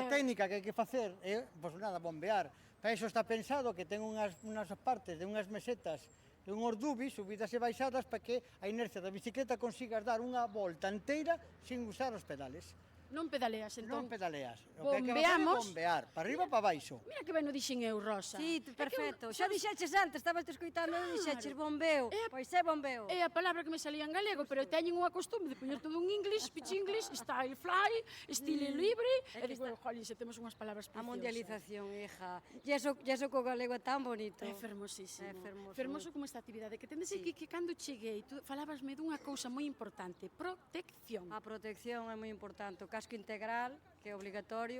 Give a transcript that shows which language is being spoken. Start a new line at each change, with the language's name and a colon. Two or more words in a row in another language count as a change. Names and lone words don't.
Galician: a técnica que hai que facer é, pois nada, bombear. Para iso está pensado que ten unhas partes de unhas mesetas e unhos dubis subidas e baixadas para que a inercia da bicicleta consigas dar unha volta inteira sin usar os pedales. Non pedaleas, entón. Non pedaleas. O que hai que facer é Bombeamos. bombear, para arriba e para baixo. Mira que ben o dixen eu, Rosa. Sí, perfecto. Xa dixeches antes, estabas te escoitando e dixeches bombeo. Pois é bombeo. É a palabra que me salía en galego, pero teñen unha costume de poñer todo un inglés,
English: pitch English, style fly,
Galician: estilo libre, e digo, jolín, se temos unhas palabras A preciosas. mundialización, hija. E eso co galego é tan bonito. É fermosísimo. É fermoso. Fermoso como esta actividade que tendes aquí, que cando cheguei, tú falabasme dunha cousa moi importante, protección. A protección é moi importante. O casco integral, que é obligatorio.